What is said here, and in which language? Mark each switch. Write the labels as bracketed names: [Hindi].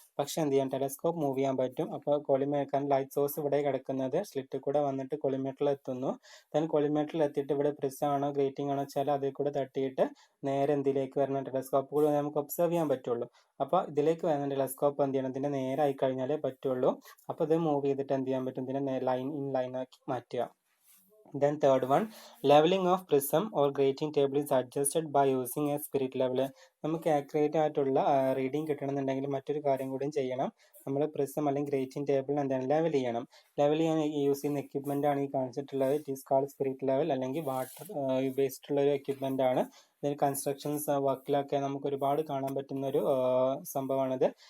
[Malayalam] പക്ഷെ എന്ത് ചെയ്യാം, ടെലസ്കോപ്പ് മൂവ് ചെയ്യാൻ പറ്റും. അപ്പോൾ കാരണം ലൈറ്റ് സോഴ്സ് ഇവിടെ കിടക്കുന്നത് സ്ലിറ്റ് കൂടെ വന്നിട്ട് കൊളിമേറ്ററിൽ എത്തുന്നു. ദെൻ കൊളിമേറ്ററിൽ എത്തിയിട്ട് ഇവിടെ പ്രിസം ആണോ ഗ്രേറ്റിംഗ് ആണോ വെച്ചാൽ അതിൽ കൂടെ തട്ടിയിട്ട് നേരെ എന്തിലേക്ക് വരണം, ടെലസ്കോപ്പ് കൂടെ നമുക്ക് ഒബ്സർവ് ചെയ്യാൻ പറ്റുള്ളൂ. അപ്പോൾ ഇതിലേക്ക് വരുന്ന ടെലസ്കോപ്പ് എന്ത് ചെയ്യണം, ഇതിന്റെ നേരെ ആയി കഴിഞ്ഞാലേ പറ്റുള്ളൂ. അപ്പോൾ ഇത് മൂവ് ചെയ്തിട്ട് എന്ത് ചെയ്യാൻ പറ്റും, ഇതിനെ ലൈൻ ആക്കി മാറ്റുക. [English] Then third one, leveling of prism or grating table is adjusted by using a spirit level. [Malayalam] നമുക്ക് ആക്യുറേറ്റ് ആയിട്ടുള്ള റീഡിംഗ് കിട്ടണമെന്നുണ്ടെങ്കിൽ മറ്റൊരു കാര്യം കൂടി ചെയ്യണം. നമ്മൾ പ്രിസം അല്ലെങ്കിൽ ഗ്രേറ്റിംഗ് ടേബിൾ എന്താണ് ലെവൽ ചെയ്യണം. ലെവൽ ചെയ്യാൻ യൂസ് ചെയ്യുന്ന എക്യുപ്മെന്റ് ആണ് ഈ കാണിച്ചിട്ടുള്ളത്. [English] it is called spirit level [Malayalam] അല്ലെങ്കിൽ വാട്ടർ ബേസ്ഡ് ഉള്ള ഒരു എക്യുപ്മെന്റ് ആണ്. ഇതിന് കൺസ്ട്രക്ഷൻസ് വർക്കിലൊക്കെ നമുക്ക് ഒരുപാട് കാണാൻ പറ്റുന്ന ഒരു സംഭവമാണിത്.